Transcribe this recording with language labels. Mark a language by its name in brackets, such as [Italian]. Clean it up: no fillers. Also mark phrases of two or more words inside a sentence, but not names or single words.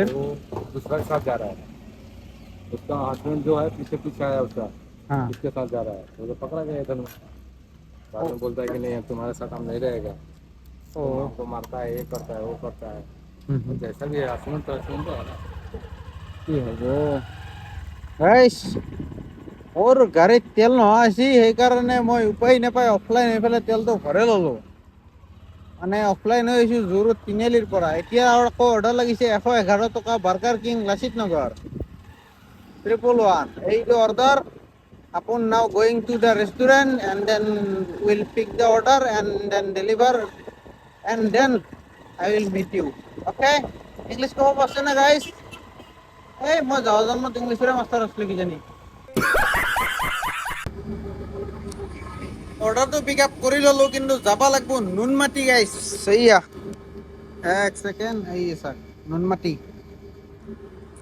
[Hindi] वो दूसरा के साथ जा रहा है, उसका हस्बैंड जो है पीछे पीछे आया उसका, हाँ इसके साथ जा रहा है, तो पकड़ा गया इधर में। बाद में बोलता है कि नहीं अब तुम्हारे साथ हम नहीं रहेगा, तो हमको मारता है, ये करता है, वो करता है। तो जैसा भी है हस्बैंड तो है ना। [Assamese] কি হ'ব গাইছ, মোৰ গাড়ীত তেল নোহোৱা হৈছে, সেইকাৰণে মই উপায় নাপায় অফলাইন হৈ পেলাই তেলটো ভৰাই ল'লোঁ। মানে অফলাইন হৈ আহিছোঁ যোৰত তিনিআলিৰ পৰা। এতিয়া আকৌ অৰ্ডাৰ লাগিছে 111 টকা, বাৰ্গাৰ কিং লাচিত নগৰ 111। এইটো অৰ্ডাৰ, [English] upon now going to the restaurant and then will pick the order and then deliver and then I will meet you. [Assamese] Okay? ইংলিছ ক'ব পাৰছে না গাইছ? এই মই যাওঁ জন্মত ইংলিছৰে মাষ্টাৰ আছিলোঁ কিজানি। অৰ্ডাৰটো [English] pick up [Assamese] কৰি ল'লোঁ, কিন্তু যাব লাগিব নুনমাটি গাইছ। এইয়া 1 ছেকেণ্ড, এই চাওক নুনমাটি।